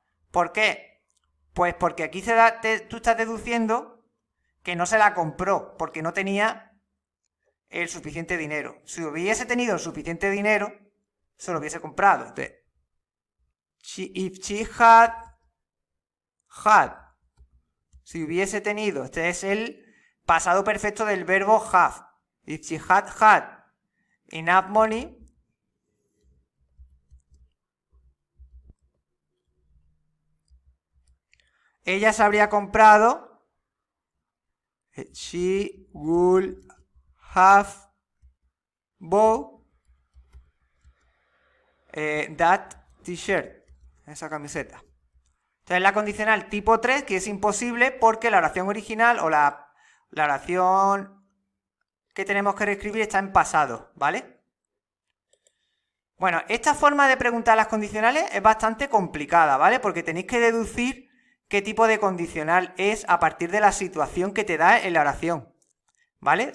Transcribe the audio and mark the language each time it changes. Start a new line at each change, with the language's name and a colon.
Spanish: ¿Por qué? Pues porque aquí tú estás deduciendo que no se la compró, porque no tenía el suficiente dinero. Si hubiese tenido el suficiente dinero, se lo hubiese comprado. Entonces,
English: if she had,
Spanish: si hubiese tenido, este es el pasado perfecto del verbo have.
English: If she had enough money,
Spanish: ella se habría comprado,
English: she would have bought that t-shirt,
Spanish: esa camiseta. Entonces la condicional tipo 3, que es imposible porque la oración original o La oración que tenemos que reescribir está en pasado, ¿vale? Bueno, esta forma de preguntar las condicionales es bastante complicada, ¿vale? Porque tenéis que deducir qué tipo de condicional es a partir de la situación que te da en la oración, ¿vale?